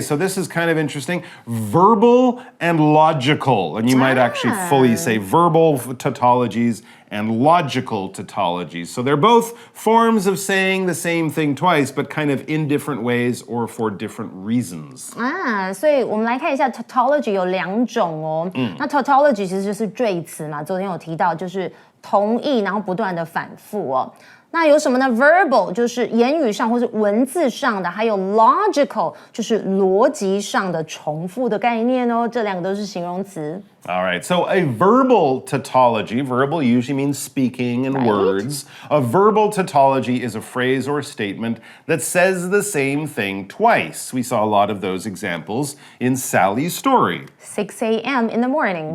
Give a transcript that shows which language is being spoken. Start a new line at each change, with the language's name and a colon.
English: So this is kind of interesting. Verbal and logical. And you might actually fully say verbal tautologies and logical tautologies. So they're both forms of saying the same thing twice, but kind of in different ways or for different reasons.
Chinese: 所以我们来看一下 tautology 有两种哦。那 tautology 其实就是赘词嘛，昨天有提到就是同义，然后不断的反复哦。那有什么呢 ？verbal 就是言语上或是文字上的，还有 logical 就是逻辑上的重复的概念哦。这两个都是形容词。
English: All right, so a verbal tautology, verbal usually means speaking and words. A verbal tautology is a phrase or statement that says the same thing twice. We saw a lot of those examples in Sally's story. 6 a.m. in the morning.